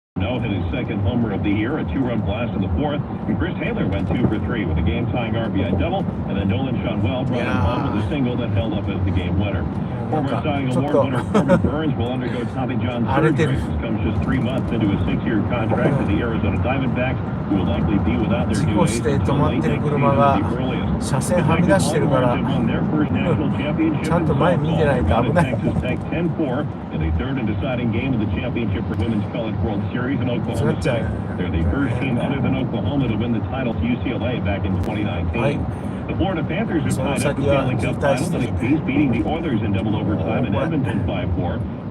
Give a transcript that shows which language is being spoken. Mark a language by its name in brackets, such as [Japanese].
[English] No hit his second homer of the year, a two-run blast in the fourth. And Chris Taylor went 2 for 3 with a game-tying RBI double, and then Nolan Shonwell brought him home with a single that held up as the game winner. Former Cy Young Award winner Corbin Burns will undergo Tommy John surgery. This comes just 3 months into a 6-year contract with the Arizona Diamondbacks, who will likely be without their new ace until late next season at the earliest. [Japanese] 車線はみ出してるから、ちゃんと前見てないと危ない。 [English] Texas Tech 10-4 in the third and deciding game of the championship for Women's College World Series in Oklahoma State. They're the first team other than Oklahoma to win the title to UCLA back in 2019. The Florida Panthers have tied up the Stanley Cup Finals in a piece, beating the Oilers in double overtime in Edmonton 5-4.